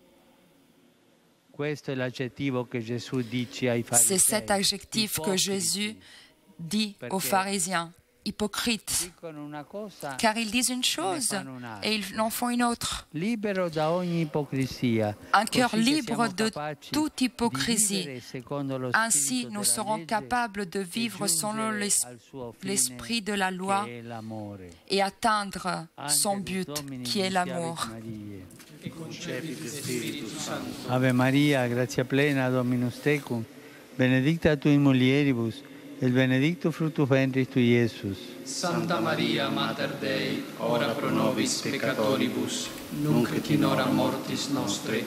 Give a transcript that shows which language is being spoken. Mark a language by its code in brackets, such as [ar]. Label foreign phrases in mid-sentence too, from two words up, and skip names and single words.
[fr] C'est cet adjectif que Jésus dit aux pharisiens, hypocrites, car ils disent une chose et ils en font une autre. Un cœur libre de toute hypocrisie. Ainsi, nous serons capables de vivre selon l'esprit de la loi et atteindre son but, qui est l'amour. [la] Ave Maria, gratia plena, Dominus tecum, benedicta tu in mulieribus, et benedictus fructus ventris tui, Iesus. Santa Maria, Mater Dei, ora pro nobis peccatoribus, nunc et in hora mortis nostre.